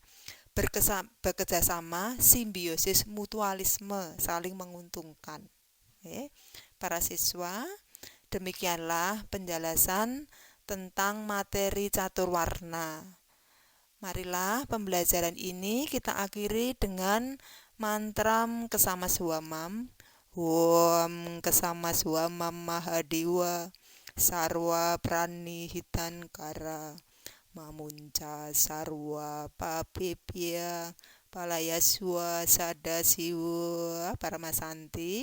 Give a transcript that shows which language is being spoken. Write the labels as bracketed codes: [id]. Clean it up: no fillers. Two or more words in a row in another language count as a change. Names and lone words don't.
[id] Bekerja sama, simbiosis, mutualisme, saling menguntungkan. Para siswa, demikianlah penjelasan tentang materi caturwarna. Marilah pembelajaran ini kita akhiri dengan mantra Kesama Swamam. [sa] Om Kesama Swamam Mahadewa Sarwa Prani Hitankara Mamunca Sarwa Papepya Palayaswa Sadasiwa Paramasanti.